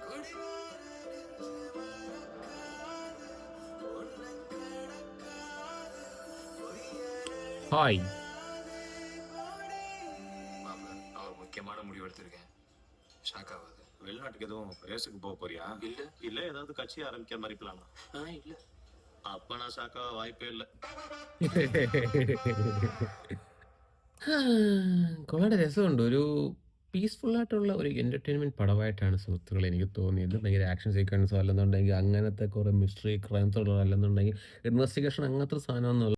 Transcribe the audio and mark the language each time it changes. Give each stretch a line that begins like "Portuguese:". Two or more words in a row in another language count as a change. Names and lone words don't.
Tamil: ஹாய். அவர் முக்கியமான முடிவு எடுத்திருக்கேன். ஷாக் ஆகாது. வெளிநாட்டுக்கு எதுவும் ரேஸுக்கு போக போறியா? இல்ல ஏதாவது கட்சி ஆரம்பிக்கிற மாதிரி பிளானா? இல்ல. அப்ப நான் ஷாக் ஆக வாய்ப்பே இல்லை.
Malayalam: വളരെ രസമുണ്ട്. ഒരു പീസ്ഫുൾ ആയിട്ടുള്ള ഒരു എന്റർടൈൻമെന്റ് പടമായിട്ടാണ് സുഹൃത്തുക്കളെ എനിക്ക് തോന്നിയത്. ഭയങ്കര ആക്ഷൻ സീക്വൻസോ അല്ലെന്നുണ്ടെങ്കിൽ അങ്ങനത്തെ കുറെ
English: mystery crime thriller
Malayalam: അല്ലെന്നുണ്ടെങ്കിൽ ഇൻവെസ്റ്റിഗേഷൻ അങ്ങനത്തെ സാധനമൊന്നുമില്ല.